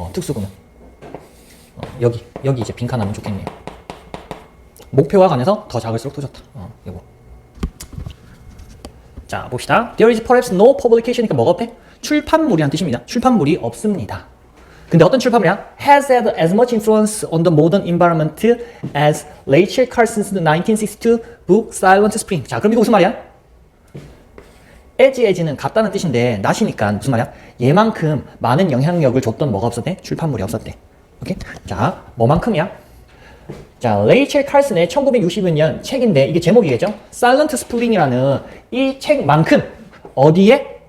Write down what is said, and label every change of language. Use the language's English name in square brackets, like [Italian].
[Korean] 특수구는 여기 이제 빈칸 하면 좋겠네요. 목표와 관해서 더 작을수록 더 좋다. 요거. 자, 봅시다. [English] There is perhaps no publication [Korean] 이니까 뭐가 없대? 출판물이란 뜻입니다. 출판물이 없습니다. 근데 어떤 출판물이야? [English] Has had as much influence on the modern environment as Rachel Carson's 1962 book Silent Spring. [Korean] 자, 그럼 이거 무슨 말이야? as는 같다는 뜻인데 not이니까 무슨 말이야? 얘만큼 많은 영향력을 줬던 뭐가 없었대? 출판물이 없었대. 오케이? 자, 뭐만큼이야? 자, 레이첼 칼슨의 1960년 책인데 이게 제목이겠죠? Silent Spring이라는 이 책만큼 어디에?